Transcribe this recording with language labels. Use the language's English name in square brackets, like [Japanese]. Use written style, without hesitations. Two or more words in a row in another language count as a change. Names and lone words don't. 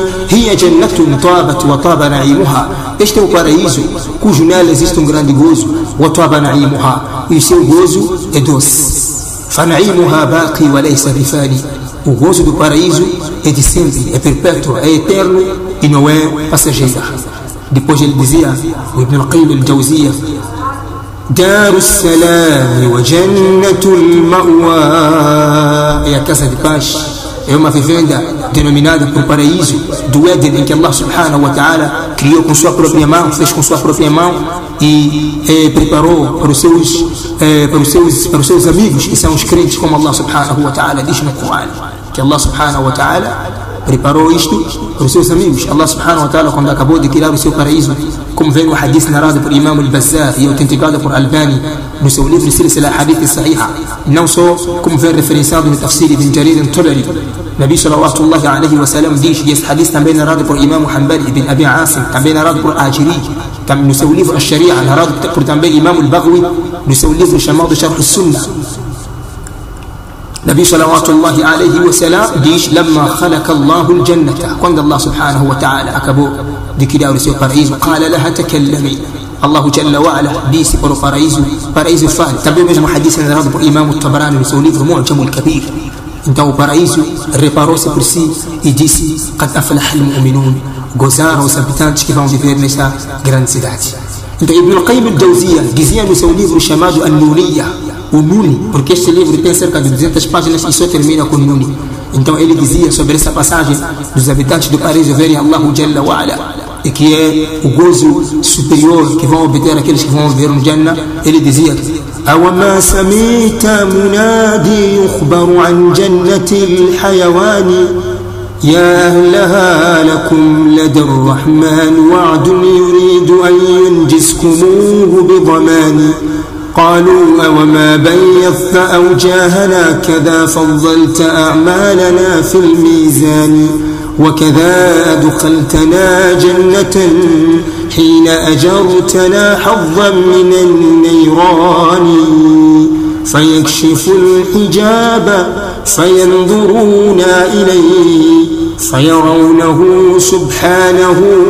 [Arabic] هي جنة طابت وطاب نعيمها. [Portuguese] Este é o paraíso cujo nela existe grande gozo. [Arabic] وطاب نعيمها, [Portuguese] e o seu gozo é doce. [Arabic] فنعيمها باقي وليس بفاني. [Portuguese] O gozo do paraíso é de sempre, é perpétuo, é eterno e não é passageiro. Depois ele dizia, o Ibn al-Qayyim al-Jawziyya: [Arabic] دار السلام وجنة المأوى. [Portuguese] É a casa de paz, é uma vivenda denominada por paraíso do Éden, em que [Arabic] الله سبحانه وتعالى [Portuguese] criou com sua própria mão, fez com sua própria mão e preparou para os seus amigos, que são os crentes, como [Arabic] الله سبحانه وتعالى [Portuguese] diz no Coran, que [Arabic] الله سبحانه وتعالى [Portuguese] preparou isto para os seus amigos. [Arabic] الله سبحانه وتعالى, [Portuguese] quando acabou de criar o seu paraíso, como vem o hadith narrado por Imam al-Bazzar e autenticado por Albani no seu livro Silsila Hadith Sahiha, não só como vem referenciado no tafsir Ibn Jarir al-Tabari, [Arabic] نبي صلى الله عليه وسلم [Portuguese] diz, e esse hadith também narrado por Imam Hanbali ibn Abi Asim, também narrado por Ajiri, no seu livro Al-Sharia, narrado por também Imam al-Baghawi no seu livro chamado Sharh al-Sunnah. [Arabic] نبي صلى الله عليه وسلم [Portuguese] diz: [Arabic] "لما خلق الله الجنة", [Portuguese] quando [Arabic] الله سبحانه وتعالى [Portuguese] acabou de criar o seu paraíso, [Arabic] قال لها تكلمي. الله جل وعلا [Portuguese] disse para o paraíso fale. Também o mesmo hadith narrado por Imam al-Tabarani no seu livro Mu'jam al-Kabir. Então o paraíso reparou-se por si e disse: [Arabic] "قد أفلح المؤمنون", [Portuguese] gozaram os habitantes que vão viver nessa grande cidade. Então Ibn al-Qayyim al-Jawziyya dizia no seu livro chamado An-Nuniyya, o Nuni, porque este livro tem cerca de 200 páginas e só termina com Nuni. Então ele dizia sobre essa passagem dos habitantes do paraíso verem [Arabic] الله جل وعلا, [Portuguese] e que é o gozo superior que vão obter aqueles que vão viver no Jannah. Ele dizia: [Arabic] أوما سمعت منادي يخبر عن جنة الحيوان يا أهلها لكم لدى الرحمن وعد يريد أن ينجزكموه بضمان قالوا أوما بيضت أوجاهنا كذا فضلت أعمالنا في الميزان وكذا أدخلتنا جنة حين أجرتنا حظا من النيران فيكشف الحجاب فينظرون إليه فيرونه سبحانه